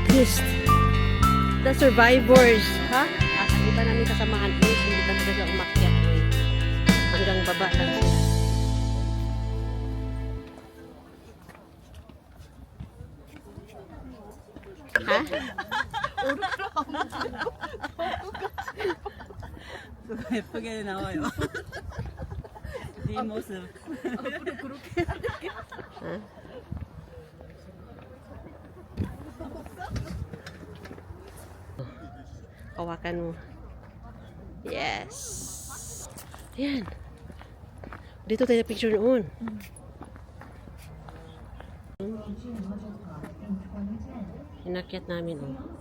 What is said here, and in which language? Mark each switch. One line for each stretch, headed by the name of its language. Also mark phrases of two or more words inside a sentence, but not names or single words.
English: At least. The survivors, ha?
Filipino: At ang iba namin kasamahan is hindi pa talaga umakyat. Hanggang baba lang sila. Ha?
Korean: 예쁘게 나와요. 네 모습.
Filipino: Ha? Hawakan mo. Yes. Yan. Dito tayo picture noon. Inakyat namin, oh.